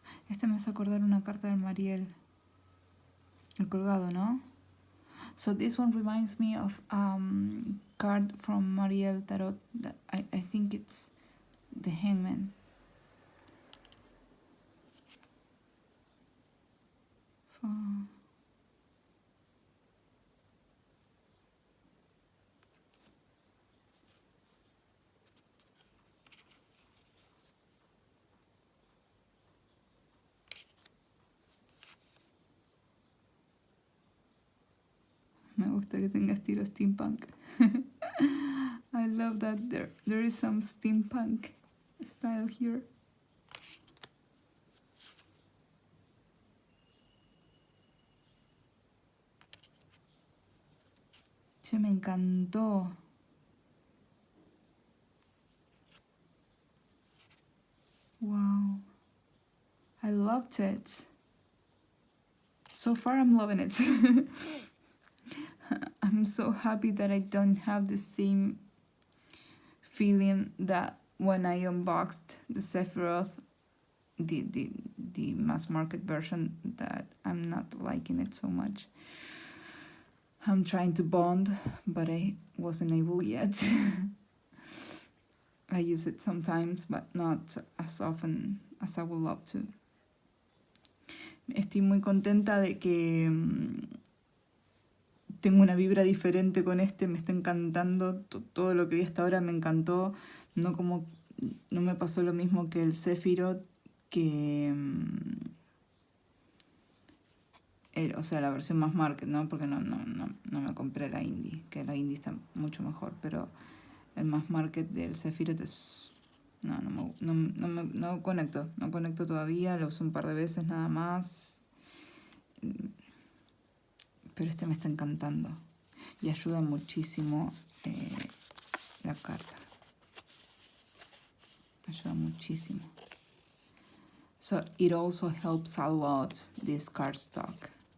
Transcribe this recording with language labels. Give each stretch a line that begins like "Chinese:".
Spanish: Este me hace acordar una carta de Mariel. El colgado, ¿no?
English: So this one reminds me of card from Mariel Tarot. That I think it's the Hangman. Oh.
Spanish: Me gusta que tenga estilo steampunk.
English: I love that there is some steampunk style here.
Spanish: Che, me encantó.
English: Wow. I loved it. So far I'm loving it. I'm so happy that I don't have the same feeling that when I unboxed the Sephiroth, the mass market version, that I'm not liking it so much. I'm trying to bond, but I wasn't able yet. I use it sometimes, but not as often as I would love to.
Spanish: Estoy muy contenta de que tengo una vibra diferente con este, me está encantando, todo lo que vi hasta ahora me encantó, no me pasó lo mismo que el Sephiroth, que o sea, la versión más market, ¿no? Porque no me compré la indie, que la indie está mucho mejor, pero el más market del Sephiroth es... No conecto todavía, lo usé un par de veces nada más, pero este me está encantando y ayuda muchísimo la carta, ayuda muchísimo.
English: So it also helps a lot this cardstock.